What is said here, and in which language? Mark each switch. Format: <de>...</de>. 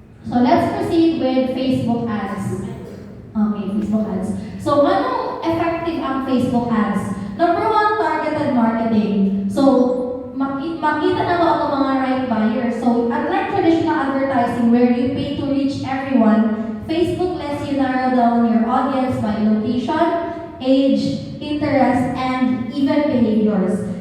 <en>So let's proceed with Facebook ads. Okay, Facebook ads. So, anong effective ang Facebook ads? Number one, targeted marketing.</en> <ceb>So, makita na mo ang mga</ceb> <en>right buyers. So, unlike traditional advertising where you pay to reach everyone, Facebook lets you narrow down your audience by location, age, interest, and even behaviors.</en>